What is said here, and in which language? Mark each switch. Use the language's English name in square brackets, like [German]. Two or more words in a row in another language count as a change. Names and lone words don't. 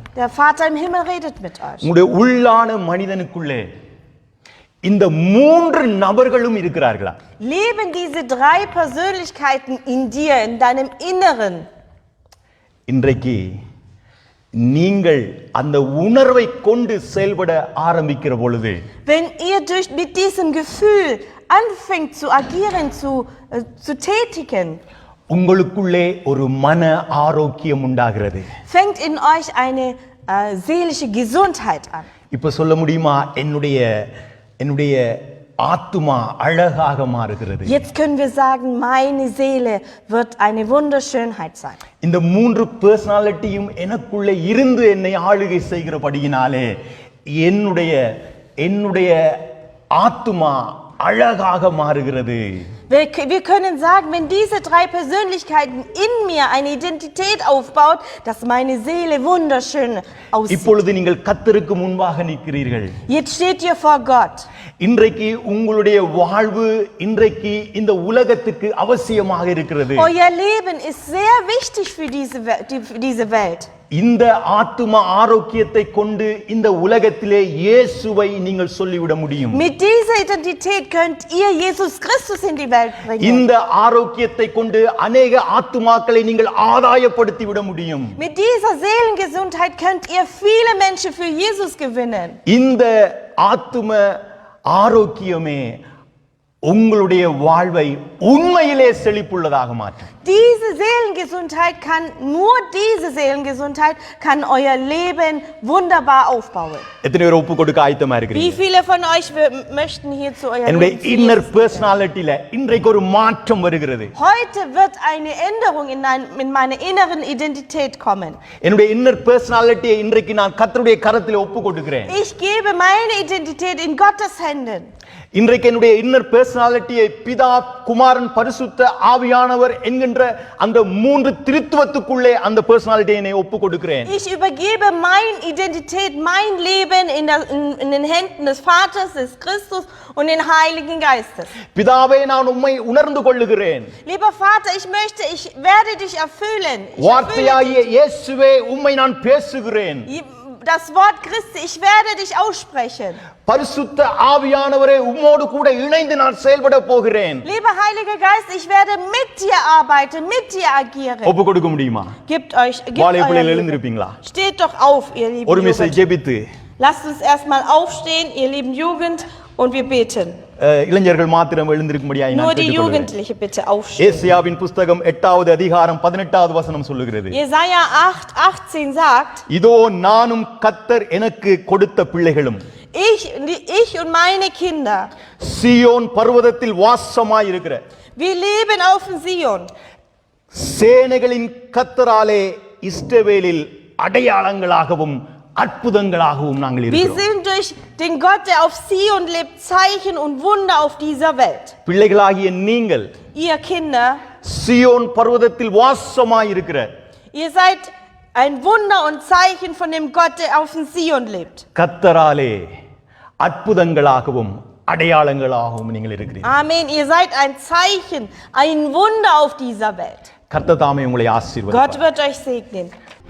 [German] Der Vater im Himmel redet mit euch. [Tamil] உங்களுடைய உள்ளான மனிதனுக்குள்ளே இந்த மூன்று நபர்களும் இருக்கிறார்களா? [German] Leben diese 3 Persönlichkeiten in dir, in deinem Inneren? [Tamil] இன்றைக்கு நீங்கள் அந்த உணர்வை கொண்டு செயல்பட ஆரம்பிக்கிற பொழுது, [German] Wenn ihr mit diesem Gefühl anfängt zu agieren, zu tätigen, [Tamil] உங்களுக்குள்ளே ஒரு மன ஆரோக்கியம் உண்டாகிறது. [German] fängt in euch eine seelische Gesundheit an. [Tamil] இப்ப சொல்ல முடியுமா, என்னுடைய ஆத்துமா அழகாக மாறுகிறது. [German] Jetzt können wir sagen, meine Seele wird eine Wunderschönheit sein. [Tamil] இந்த மூன்று பர்சனாலிட்டியும் எனக்குள்ளே இருந்து என்னை ஆளுகை செய்கிறபடியினாலே என்னுடைய ஆத்துமா அழகாக மாறுகிறது. [German] Wir können sagen, wenn diese drei Persönlichkeiten in mir eine Identität aufbaut, dass meine Seele wunderschön aussieht. [Tamil] இப்பொழுது நீங்கள் கர்த்தருக்கு முன்பாக நிற்கிறீர்கள். [German] Jetzt steht ihr vor Gott. [Tamil] இன்றைக்கு உங்களுடைய வாழ்வு இன்றைக்கு இந்த உலகத்துக்கு அவசியமாக இருக்கிறது. [German] Euer Leben ist sehr wichtig für diese Welt. [Tamil] இந்த ஆத்தும ஆரோக்கியத்தை கொண்டு இந்த உலகத்திலே இயேசுவை நீங்கள் சொல்லிவிட முடியும். [German] Mit dieser Identität könnt ihr Jesus Christus in die Welt bringen. [Tamil] இந்த ஆரோக்கியத்தை கொண்டு अनेक ஆத்துமாக்களை நீங்கள் ஆதாயப்படுத்தி விட முடியும். [German] Mit dieser Seelengesundheit könnt ihr viele Menschen für Jesus gewinnen. [Tamil] இந்த ஆத்தும ஆரோக்கியமே உங்களுடைய வாழ்வை உண்மையிலே செழிப்புள்ளதாக மாற்றும். [German] Diese Seelengesundheit kann euer Leben wunderbar aufbauen. [Tamil] எத்தனை பேர் ஒப்பு கொடுக்க ஆயத்தமா [German] Wie [Tamil] இருக்கிறீங்க? [German] viele von euch möchten hier zu eurem [Tamil] என்னுடைய [German] Leben zu [Tamil] இன்னர் [German] Jesus? [Tamil] பர்சனாலிட்டில இன்றைக்கு ஒரு மாற்றம் வருகிறது. [German] Heute wird eine Änderung in meiner inneren Identität kommen. [Tamil] என்னுடைய [English] inner personality [Tamil] இன்றைக்கு நான் கர்த்தருடைய கரத்திலே ஒப்பு கொடுக்கிறேன். [German] Ich gebe meine Identität in Gottes Händen. [Tamil] இன்றைக்கு என்னுடைய [English] inner personality [Tamil] பிதா குமாரன் பரிசுத்த ஆவியானவர் என்கின்ற அந்த மூன்று திரித்துவத்துக்குள்ளே அந்த பர்சனாலிட்டியை நான் ஒப்பு கொடுக்கிறேன். [German] Ich übergebe meine Identität, mein Leben in den Händen des Vaters, des Christus und den Heiligen Geistes. [Tamil] பிதாவே நான் உம்மை உணர்ந்து கொள்ளுகிறேன். [German] Lieber Vater, ich werde dich erfüllen. [Tamil] வார்த்தையாகிய இயேசுவே உம்மை நான் பேசுகிறேன். [German] Das Wort Christi, ich werde dich aussprechen. [Tamil] பரிசுத்த ஆவியானவரே உம்மோடு கூட இணைந்து நான் செயல்பட போகிறேன். [German] Lieber Heiliger Geist, ich werde mit dir arbeiten, mit dir agieren. [Tamil] ஒப்பு கொடுக்க முடியுமா? [German] Gebt [Tamil] வாலிப [German] euer [Tamil] பிள்ளைகள் [German] Leben. [Tamil] எழுந்திருப்பீங்களா? [German] Steht doch auf, ihr lieben [Tamil] ஒரு மிசை [German] Jugend. [Tamil] ஜெபித்து [German] Lasst uns erstmal aufstehen, ihr lieben Jugend, und wir beten. [Tamil] இளைஞர்கள் மாத்திரம் எழுந்திருக்கும்படியாய் நான் [German] Nur die [Tamil] கேட்டுக்கொள்கிறேன். [German] Jugendliche bitte aufstehen. [Tamil] ஏசாயாவின் புத்தகம் 8வது அதிகாரம் 18வது வசனம் சொல்லுகிறது. [German] Jesaja 8:18 sagt, [Tamil] இதோ நானும் கர்த்தர் எனக்கு கொடுத்த பிள்ளைகளும் [German] ich und meine Kinder, [Tamil] சீயோன் பர்வதத்தில் வாசமாய் இருக்கிற [German] wir leben auf dem Sion. [Tamil] சேனைகளின் கர்த்தராலே இஸ்ரவேலில் அடையாளங்களாகவும் அற்புதங்களாகவும் நாங்கள் [German] Wir [Tamil] இருக்கிறோம். [German] sind durch den Gott, der auf Sion lebt, Zeichen und Wunder auf dieser Welt. [Tamil] பிள்ளைகளாகிய நீங்கள் [German] Ihr Kinder, [Tamil] சீயோன் பர்வதத்தில் வாசமாய் இருக்கிற [German] ihr seid ein Wunder und Zeichen von dem Gott, der auf dem Sion lebt. [Tamil] கர்த்தராலே அற்புதங்களாகவும் அடையாளங்களாகவும் நீங்கள் இருக்கிறீர்கள். [German] Amen. Ihr seid ein Zeichen, ein Wunder auf dieser Welt. [Tamil] கர்த்தர் தாமே உங்களை [German] Gott [Tamil] ஆசீர்வதிப்பார். [German] wird euch segnen.